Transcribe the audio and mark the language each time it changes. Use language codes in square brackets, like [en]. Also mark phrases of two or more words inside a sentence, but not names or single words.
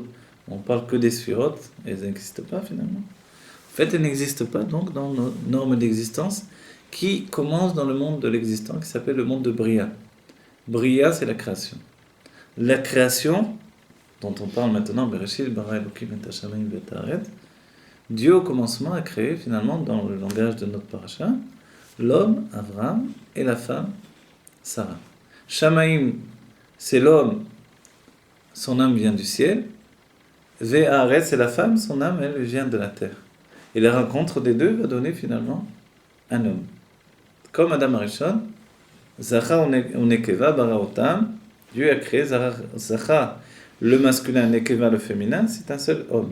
[fr] On parle que des sphirotes, et elles n'existent pas finalement. En fait, elles n'existent pas donc dans nos normes d'existence qui commencent dans le monde de l'existant, qui s'appelle le monde de Bria. Bria, c'est la création. La création, dont on parle maintenant, [he] בראשית ברא אלוקים את השמים ואת הארץ, [fr] Dieu au commencement a créé finalement, dans le langage de notre paracha, l'homme, Abraham, et la femme, Sarah. Shamaim, c'est l'homme, son âme vient du ciel. [he] ואת הארץ, [fr] c'est la femme, son âme, elle vient de la terre. Et la rencontre des deux va donner finalement un homme. [he] Comme אדם הראשון, זכר ונקבה ברא אותם, [fr] Dieu a créé Zachar, le masculin, Nekeva, le féminin, c'est un seul homme.